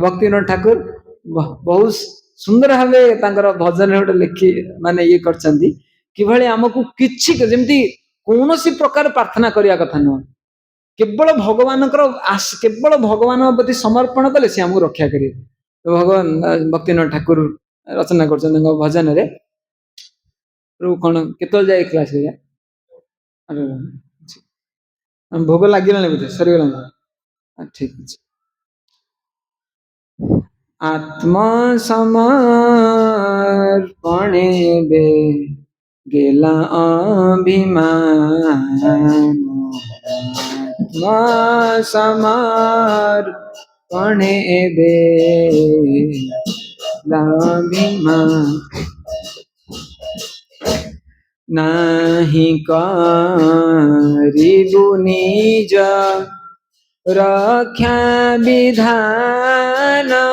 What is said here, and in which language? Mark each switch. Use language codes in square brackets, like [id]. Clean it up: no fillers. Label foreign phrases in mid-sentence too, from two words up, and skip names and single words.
[or] ଭକ୍ତିବିନୋଦ ଠାକୁର ବହୁତ ସୁନ୍ଦର ଭାବେ ତାଙ୍କର ଭଜନରେ ଗୋଟେ ଲେଖି ମାନେ ଇଏ କରିଛନ୍ତି, କିଭଳି ଆମକୁ କିଛି ଯେମିତି କୌଣସି ପ୍ରକାର ପ୍ରାର୍ଥନା କରିବା କଥା ନୁହଁ, କେବଳ ଭଗବାନଙ୍କର କେବଳ ଭଗବାନଙ୍କ ପ୍ରତି ସମର୍ପଣ କଲେ ସେ ଆମକୁ ରକ୍ଷା କରିବେ। ଭଗବାନ ଭକ୍ତିବିନୋଦ ଠାକୁର ରଚନା କରୁଛନ୍ତି ତାଙ୍କ ଭଜନରେ। କଣ କେତେବେଳେ ଯାଏ କ୍ଲାସ? ଭୋଗ ଲାଗିଲାଣି ବୋଧେ, ସରିଗଲାଣି? ଠିକ ଅଛି। [bn] আত্মসমর্পণে বে গেলা অভিমান, আত্মসমর্পণে বে অভিমান, নাহি করিবু নিজ রক্ষা বিধান,